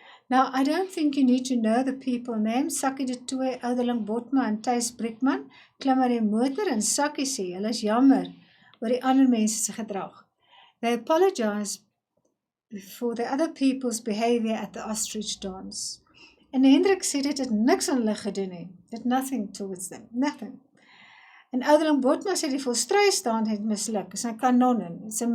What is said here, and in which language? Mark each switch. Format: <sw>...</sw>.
<en>Now, I don't think you need to know the people name.</en> <af>Sakkie de Tooy, Ouderling Botma en Thys Briekman klim uit die motor en Sakkie sê, hulle is jammer oor die ander mense se gedrag.</af> <en>They apologize for the other people's behavior at the ostrich dance.</en> <af>En Hendrik sê dit het niks aan hulle gedoen nie.</af> <en>It nothing towards them, nothing.</en> <af>En Ouderling Botma sê die volstruistaan het misluk, is 'n kanon.</af>